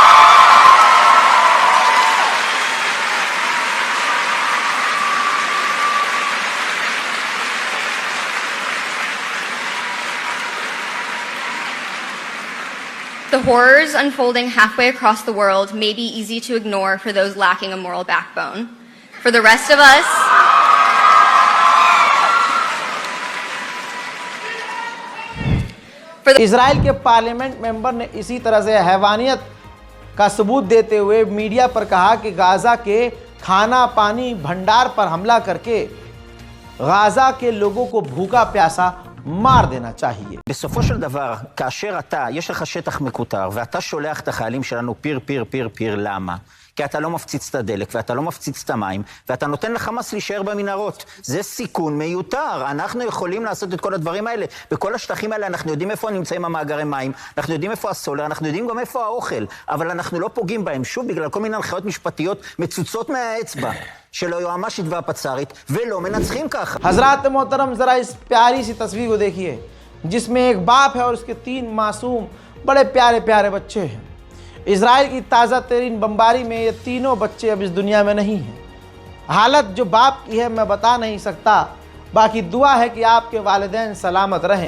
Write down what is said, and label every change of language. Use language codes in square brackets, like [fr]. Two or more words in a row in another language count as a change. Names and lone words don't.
[en] The horrors unfolding halfway across the world may be easy to ignore for those lacking a moral backbone. For the rest of us, [hi] इजराइल के [en] parliament member [hi] ने इसी तरह से हैवानियत का सबूत देते हुए मीडिया पर कहा कि गाज़ा के खाना पानी भंडार पर हमला करके गाज़ा के लोगों को भूखा प्यासा मार देना चाहिए। [he] בסופו של דבר, כאשר יש לך שטח מקוטר, ואתה שולח את החיילים שלנו פיר, למה? כי אתה לא מפציץ את הדלק, ואתה לא מפציץ את המים, ואתה נותן לחמאס להישאר במנהרות. זה סיכון מיותר. אנחנו יכולים לעשות את כל הדברים האלה. בכל השטחים האלה אנחנו יודעים איפה נמצאים המאגרי מים, אנחנו יודעים איפה הסולר, אנחנו יודעים גם איפה האוכל, אבל אנחנו לא פוגעים בהם, שוב, בגלל כל מיני הנחיות משפטיות מצוצות מהאצבע של היועמ"שית והפצ"רית, ולא מנצחים ככה. [hi] हजरात मोहतरम, जरा इस प्यारी सी तस्वीर को देखिए जिसमें एक बाप है और उसके 3 मासूम बड़े प्यारे प्यारे बच्चे हैं। इजराइल की ताज़ा तरीन बमबारी में ये तीनों बच्चे अब इस दुनिया में नहीं हैं। हालत जो बाप की है मैं बता नहीं सकता, बाकी दुआ है कि आपके वालिदैन सलामत रहें।